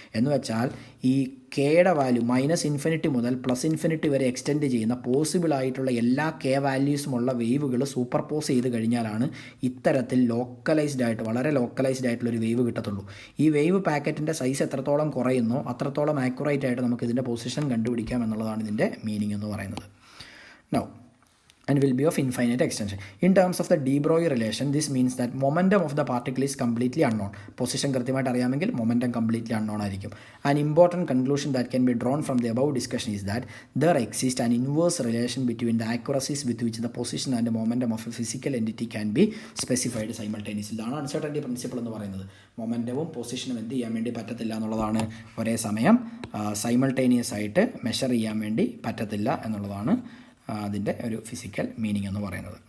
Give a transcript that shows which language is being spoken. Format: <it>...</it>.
<ml>എന്ന് വെച്ചാൽ ഈ കെയുടെ വാല്യൂ -∞ മുതൽ +∞ വരെ എക്സ്റ്റെൻഡ് ചെയ്യുന്ന പോസിബിൾ ആയിട്ടുള്ള എല്ലാ കെ വാല്യൂസുമുള്ള വേവുകൾ സൂപ്പർ പോസ് ചെയ്ത് കഴിഞ്ഞാലാണ് ഇത്തരത്തിൽ ലോക്കലൈസ്ഡ് ആയിട്ട്, വളരെ ലോക്കലൈസ്ഡ് ആയിട്ടുള്ളൊരു വേവ് കിട്ടത്തുള്ളൂ. ഈ വേവ് പാക്കറ്റിൻ്റെ സൈസ് എത്രത്തോളം കുറയുന്നോ അത്രത്തോളം ആക്യുറേറ്റ് ആയിട്ട് നമുക്ക് ഇതിൻ്റെ പൊസിഷൻ കണ്ടുപിടിക്കാം എന്നുള്ളതാണ് ഇതിൻ്റെ മീനിങ് എന്ന് പറയുന്നത്.</ml> <en>Now, and will be of infinite extension. In terms of the de Broglie relation, this means that momentum of the particle is completely unknown. Position</en> <ml>കൃത്യമായിട്ട് അറിയാമെങ്കിൽ</ml> <en>momentum completely unknown</en> <ml>ആയിരിക്കും.</ml> <en>An important conclusion that can be drawn from the above discussion is that there exists an inverse relation between the accuracies with which the position and the momentum of a physical entity can be specified simultaneously.</en> <ml>ഇതാണ് uncertainty principle എന്ന് പറയുന്നത്. മൊമെൻറ്റവും പൊസിഷനും എന്ത് ചെയ്യാൻ വേണ്ടി പറ്റത്തില്ല എന്നുള്ളതാണ്, ഒരേ സമയം സൈമൾട്ടേനിയസ് ആയിട്ട് മെഷർ ചെയ്യാൻ വേണ്ടി പറ്റത്തില്ല എന്നുള്ളതാണ് അതിൻ്റെ ഒരു ഫിസിക്കൽ മീനിങ് എന്ന് പറയുന്നത്.</ml>